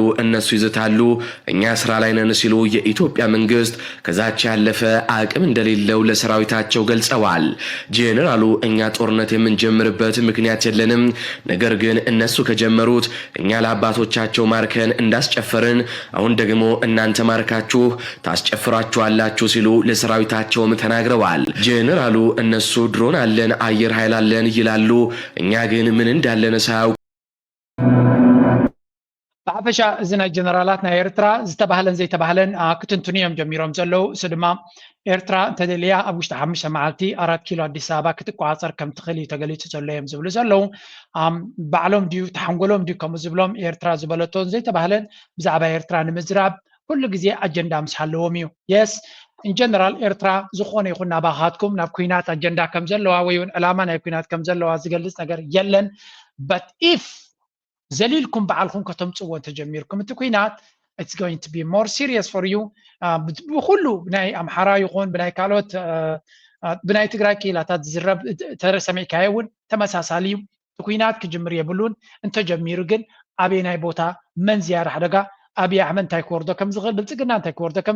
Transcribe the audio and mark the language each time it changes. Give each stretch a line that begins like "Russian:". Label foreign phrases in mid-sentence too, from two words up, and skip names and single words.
Amharic: እነሱ ይዘታሉ እኛ ስራ ላይ ነን ሲሉ የኢትዮጵያ መንግስት ከዛች ያለፈ አቅም እንደሌለው ለሰራዊታቸው ገልጸዋል። ጀነራሉ እኛ ጦርነት የምንጀምርበት ምክንያት የለንም፣ ነገር ግን እነሱ ከጀመሩት እኛ ለአባቶቻቸው ማርከን እንዳስጨፈርን አሁን ደግሞ እናንተ ማርካችሁ ታስጨፍራችኋላችሁ ሲሉ ለሰራዊታቸውም ተናግረዋል። ጀነራሉ እነሱ ድሮን አለን አየር ኃይል አለን ይላሉ፣ እኛ ግን ምን እንዳለን ሳያውቁ
Tigrinya: ብሓፈሻ እዚ ናይ ጀነራላት ናይ ኤርትራ ዝተባህለን ዘይተባህለን ክትንትኑ እዮም ጀሚሮም ዘለው እሱ ድማ ኤርትራ እንተደልያ ኣብ ውሽጢ 5 መዓልቲ 4 ኪሎ ኣዲስ ኣበባ ክትቋፀር ከም ትኽእል እዩ ተገሊፁ ዘሎ እዮም ዝብሉ ዘለው ባዕሎም ድዩ ተሓንጎሎም ድዩ ከምኡ ዝብሎም ኤርትራ ዝበለቶን ዘይተባህለን ብዛዕባ ኤርትራ ንምዝራብ ኩሉ ግዜ ኣጀንዳ ምስ ሃለዎም እዩ
English: yes in general
Tigrinya: ኤርትራ ዝኾነ ይኹን ናባኻትኩም ናብ ኩናት ኣጀንዳ ከም ዘለዋ ወይ እውን ዕላማ ናይ ኩናት ከም ዘለዋ ዝገልፅ ነገር የለን
English: but if
Tigrinya: ዘሊልኩም በዓልኩም ከተምፅዎ ተጀሚርኩም እቲ ኩናት
English: it's going to be more serious for you
Tigrinya: ብኩሉ ብናይ ኣምሓራ ይኹን ብናይ ካልኦት ብናይ ትግራይ ክኢላታት ዝዝረብ ተሰሚዕካ እውን ተመሳሳሊ እዩ እቲ ኩናት ክጅምር የብሉን እንተጀሚሩ ግን ኣበይ ናይ ቦታ መን ዝያር ሓደጋ ኣብይ ኣሕመድ እንታይ ክወርዶ ከም ዝኽእል ብልፅግና እንታይ ክወርዶ ከም